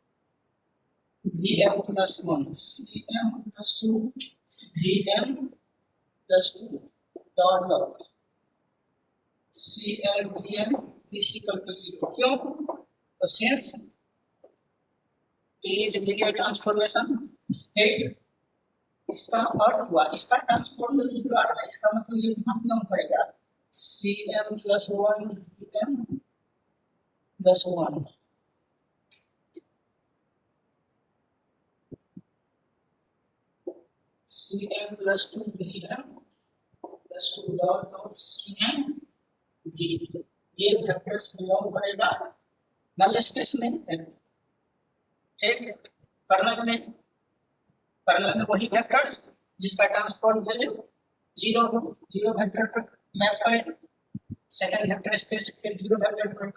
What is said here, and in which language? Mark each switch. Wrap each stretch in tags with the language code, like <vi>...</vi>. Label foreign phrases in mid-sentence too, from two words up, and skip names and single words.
<en>vm plus 1 cm plus 2 vm plus 2 dot dot cm vm is equal to 0,</en> <hi>क्यों, तो सिंस ये जब</hi> <en>linear transformation,</en> <hi>एक इसका अर्थ हुआ इसका ट्रांसफॉर्मेशन हुआ है, इसका मतलब ये कहां बिलोंग करेगा</hi> <en>cm plus 1 vm plus 1. Cm plus 2 Vm plus 2 dot Cm D.</en> <hi>ये</hi> <en>vectors belong</en> <hi>करेगा</hi> <en>null space</en> <hi>में। ठीक, कर्नल में वही वेक्टर्स जिसका</hi> <en>transform value 0 vector</en> <hi>पर मैप करें,</hi> <en>second vector space</en> <hi>के</hi> <en>0 vector</en> <hi>पर।</hi>